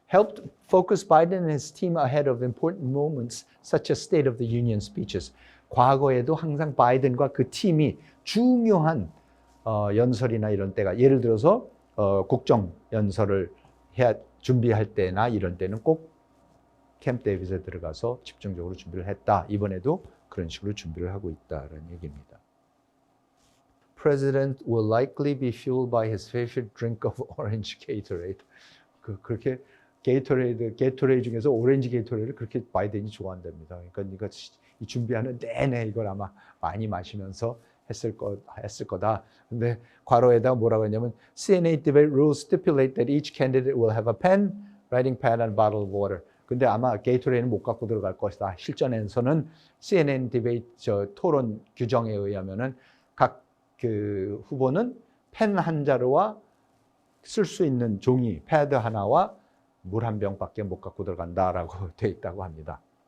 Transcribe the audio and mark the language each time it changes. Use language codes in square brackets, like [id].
[en] Helped focus Biden and his team ahead of important moments such as State of the Union speeches. [ko] 과거에도 항상 바이든과 그 팀이 중요한 연설이나 이런 때가, 예를 들어서 국정 연설을 준비할 때나 이런 때는 꼭 캠프 데이빗에 들어가서 집중적으로 준비를 했다. 이번에도 그런 식으로 준비를 하고 있다는 얘기입니다. [en] President will likely be fueled by his favorite drink of orange Gatorade. [ko] 그렇게 게이토레이드 중에서 오렌지 게이토레이드를 그렇게 바이든이 좋아한답니다. 그러니까 이 준비하는 내내 이걸 아마 많이 마시면서 했을 거다. 근데 괄호에다가 뭐라고 했냐면 [en] CNN debate rules stipulate that each candidate will have a pen, writing pad, and a bottle of water. [ko] 근데 아마 게이토레이드는 못 갖고 들어갈 것이다. 실전에서는 CNN 디베이트 토론 규정에 의하면은 각 그 후보는 펜 한 자루와 쓸 수 있는 종이, 패드 하나와 물 한 병밖에 못 갖고 들어간다라고 돼 있다고 합니다.